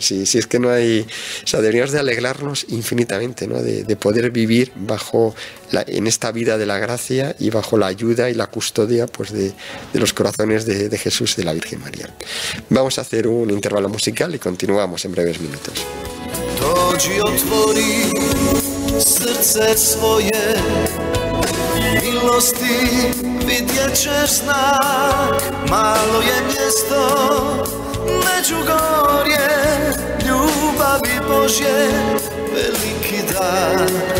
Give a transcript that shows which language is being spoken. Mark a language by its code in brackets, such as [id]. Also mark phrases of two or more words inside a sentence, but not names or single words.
[es] Si es que no hay... O sea, deberíamos de alegrarnos infinitamente, ¿no? De poder vivir en esta vida de la gracia y bajo la ayuda y la custodia pues de los corazones de Jesús y de la Virgen María. Vamos a hacer un intervalo musical y continuamos en breves minutos. [hr] Dođi, otvori srce svoje, milosti vidjet ćeš znak, malo je mjesto, Međugorje, ljubavi Božje, veliki dar.